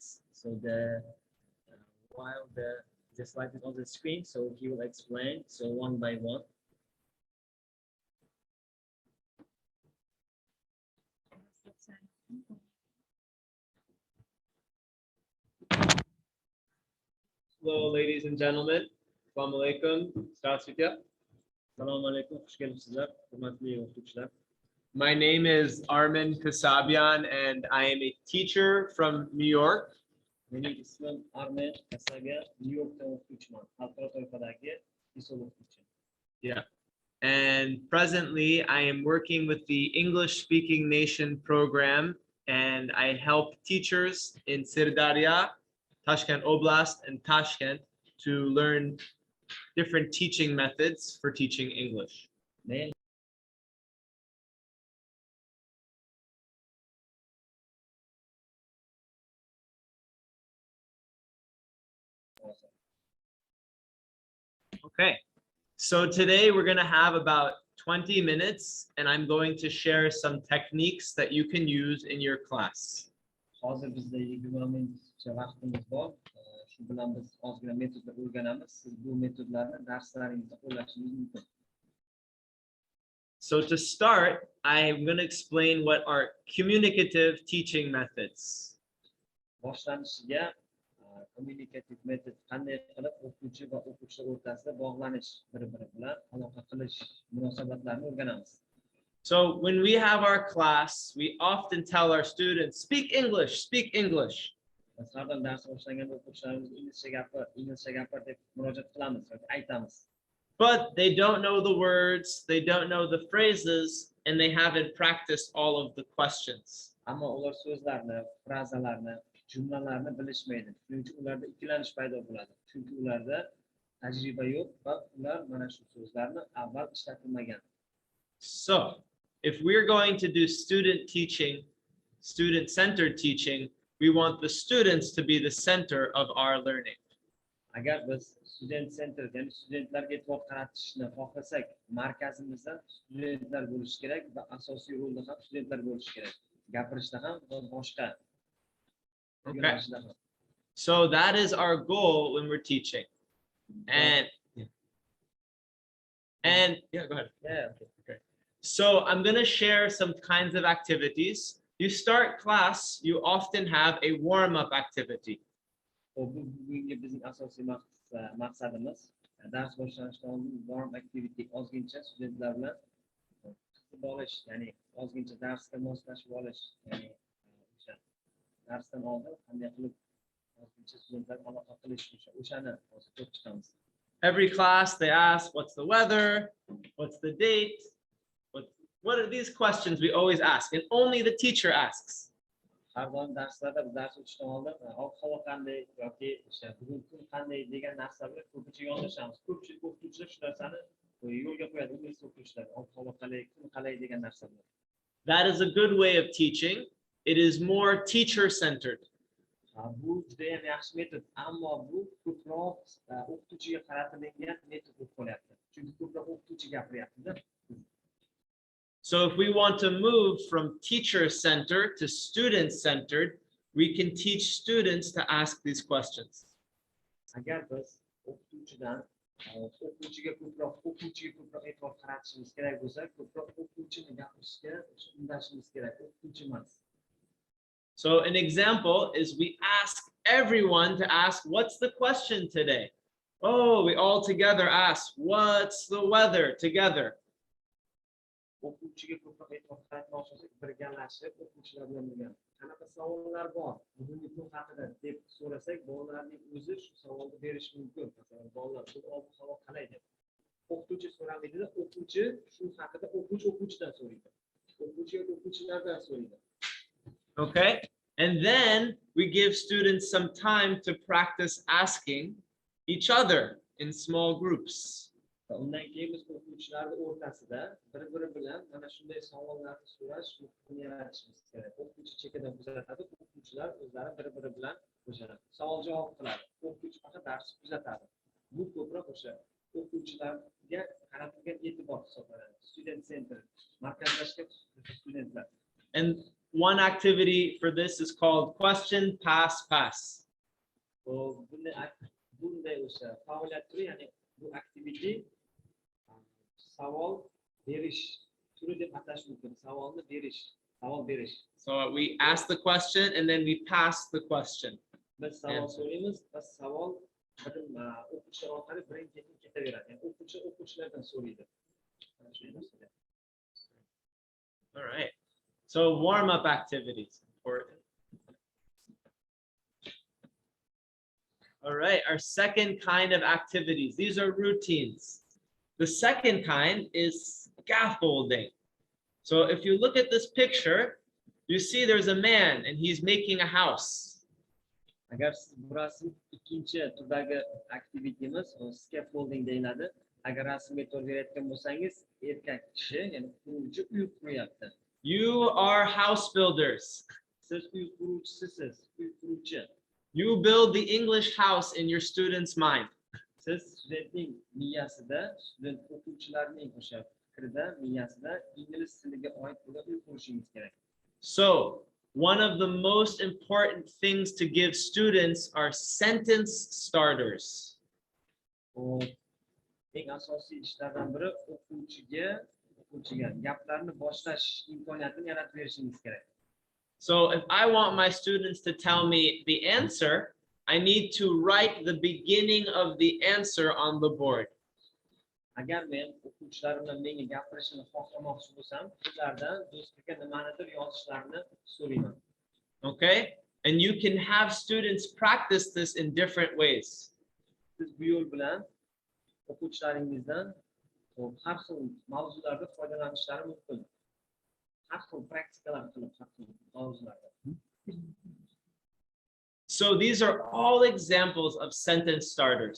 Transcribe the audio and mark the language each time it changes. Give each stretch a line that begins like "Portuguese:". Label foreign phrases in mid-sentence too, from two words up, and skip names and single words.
English: So while the slide is on the screen, so he will explain so one by one. Hello, ladies and gentlemen.
Arabic: السلام عليكم.
Russian: Здравствуйте.
Arabic: السلام عليكم.
Uzbek: Xush kelibsizlar, hurmatli o'qituvchilar.
English: My name is Armen Kasabyan, and I am a teacher from New York.
Uzbek: Mening ismim Armen Kasabyan, New Yorkda o'qituvchiman. Xalqaro toifadagi isob o'qituvchi.
English: Yeah. And presently, I am working with the English Speaking Nation program, and I help teachers in Sirdarya, Tashkent Oblast, and Tashkent to learn different teaching methods for teaching English.
Uzbek: Men
English: Okay, so today we're going to have about 20 minutes, and I'm going to share some techniques that you can use in your class.
Uzbek: hozir bizda 20 minutcha vaqtimiz bor. Shu bilan biz ozgina metodlar o'rganamiz. Siz bu metodlarni darslaringizda qo'llashingiz mumkin.
English: So to start, I'm going to explain what are communicative teaching methods.
Uzbek: Boshlanishiga kommunikativ metod qanday qilib o'quvchi va o'quvchilar o'rtasida bog'lanish, bir-biri bilan aloqa qilish munosabatlarini o'rganamiz.
English: So when we have our class, we often tell our students, speak English, speak English.
Uzbek: Masalan, dars boshlaganda o'quvchilarimiz inglizcha gapir deb murojaat qilamiz yoki aytamiz.
English: But they don't know the words, they don't know the phrases, and they haven't practiced all of the questions.
Uzbek: Ammo ular so'zlarni, frazalarni, jumlalarni bilishmaydi. Shuning uchun ularda ikkilanish paydo bo'ladi. Chunki ularda tajriba yo'q va ular mana shu so'zlarni avval ishlatilmagan.
English: So if we're going to do student teaching, student-centered teaching, we want the students to be the center of our learning.
Uzbek: Agar biz
English: student center,
Uzbek: ya'ni studentlarga e'tibor qaratishni xohlasak, markazimizda studentlar bo'lishi kerak va asosiy rolda ham studentlar bo'lishi kerak. Gapirishda ham va boshqa
English: Okay.
Uzbek: yo'nalishda ham.
English: So that is our goal when we're teaching. And yeah, go ahead. Yeah, okay. So I'm going to share some kinds of activities. You start class, you often have a warm-up activity.
Uzbek: Bugungi bizning asosiy maqsadimiz dars boshlanishidan oldin
English: warm activity
Uzbek: ozgincha studentlar bilan kutib olish, ya'ni ozgincha darsga moslashib olish, ya'ni o'sha darsdan oldin qanday qilib ozgincha studentlar aloqa qilish, o'shani hozir ko'rib chiqamiz.
English: Every class, they ask, what's the weather? What's the date? What are these questions we always ask? And only the teacher asks.
Uzbek: Har doim darslarda biz dars o'tishdan oldin ob-havo qanday yoki o'sha bugun kun qanday degan narsalar ko'pincha yondashamiz. Ko'pchilik o'qituvchilar shu narsani yo'lga qo'yadi, ingliz o'qituvchilar ob-havo qalay, kun qalay degan narsalar.
English: That is a good way of teaching. It is more teacher-centered.
Uzbek: Bu juda ham yaxshi metod, ammo bu ko'proq o'qituvchiga qaratilgan metod bo'lib qolyapti. Chunki ko'proq o'qituvchi gapiryapti-da.
English: So if we want to move from teacher-centered to student-centered, we can teach students to ask these questions.
Uzbek: Agar biz o'qituvchiga ko'proq e'tibor qaratishimiz kerak bo'lsa, ko'proq o'qituvchini gapirishga undashimiz kerak, o'qituvchi emas.
English: So an example is we ask everyone to ask, what's the question today? Oh, we all together ask, what's the weather together?
Uzbek: O'quvchiga ko'proq e'tibor qaratmoqchi bo'lsak, birgalashib o'quvchilar bilan birga qanaqa savollar bor bugungi kun haqida deb so'rasak, bolalarning o'zi shu savolni berishi mumkin. Masalan, bolalar ob-havo qalay deb o'qituvchi so'ramaydi-da, o'quvchi shu haqida o'quvchidan so'raydi. O'quvchi o'quvchilardan so'raydi.
English: Okay, and then we give students some time to practice asking each other in small groups.
Uzbek: Undan keyin biz o'quvchilarning o'rtasida bir-biri bilan mana shunday savollarni so'rash muhitini yaratishimiz kerak. O'quvchi chekkadan kuzatadi, o'quvchilar o'zlari bir-biri bilan o'sha savol-javob qiladi. O'quvchi faqat darsni kuzatadi. Bu ko'proq o'sha o'quvchilarga qaratilgan e'tibor hisoblanadi.
English: Student center,
Uzbek: markazlashgan studentlar.
English: And one activity for this is called question, pass, pass.
Uzbek: Bunday o'sha faoliyat turi, ya'ni bu activity savol berish turi deb atash mumkin. Savolni berish, savol berish.
English: So we ask the question and then we pass the question.
Uzbek: Biz savol so'raymiz va savol o'quvchilar orqali birin-ketin ketaveradi. Ya'ni o'quvchi o'quvchilardan so'raydi.
English: All right. So warm-up activities, important. All right, our second kind of activities. These are routines. The second kind is scaffolding. So if you look at this picture, you see there's a man and he's making a house.
Uzbek: Agar siz bu rasm ikkinchi turdagi aktivitimiz scaffolding deyiladi. Agar rasmga e'tibor berayotgan bo'lsangiz, erkak kishi, ya'ni quruvchi uy quryapti.
English: You are house builders.
Uzbek: Siz uy quruvchisiz, uy quruvchi.
English: You build the English house in your student's mind.
Uzbek: Siz studentning miyasida, student o'quvchilarning o'sha fikrida, miyasida ingliz tiliga oid bo'lgan uy qurishingiz kerak.
English: So, one of the most important things to give students are sentence starters.
Uzbek: Eng asosiy ishlardan biri o'quvchiga gaplarni boshlash imkoniyatini yaratib berishingiz kerak.
English: So if I want my students to tell me the answer, I need to write the beginning of the answer on the board.
Uzbek: Agar men o'quvchilarim bilan menga gapirishni xohlamoqchi bo'lsam, ulardan do'stlikka nimanidir yozishlarini so'rayman.
English: Okay? And you can have students practice this in different ways.
Uzbek: Siz bu yo'l bilan o'quvchilaringizdan har xil mavzularda foydalanishlari mumkin. Har xil praktikalar qilib, har xil mavzularda.
English: So these are all examples of sentence starters.